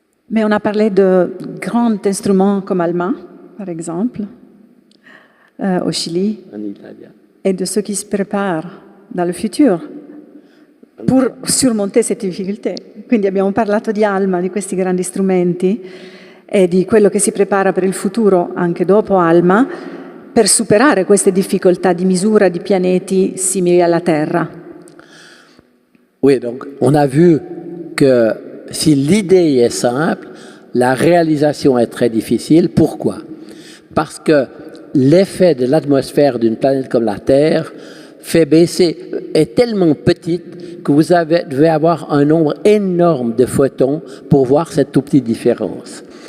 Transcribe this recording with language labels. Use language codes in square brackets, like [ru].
[fr] Mais on a parlé de grands instruments comme ALMA, par exemple, au Chili, En Italie. et de ceux qui se préparent dans le futur pour [it] surmontare queste difficoltà. Quindi abbiamo parlato di ALMA, di questi grandi strumenti e di quello che si prepara per il futuro anche dopo ALMA per superare queste difficoltà di misura di pianeti simili alla Terra. [fr] Oui, donc on a vu que si l'idée est simple, la réalisation est très difficile. Pourquoi? Parce que l'effet de l'atmosphère d'une planète comme la Terre fait baisser, est tellement petite que vous devez avoir un nombre énorme de photons pour voir cette toute petite différence.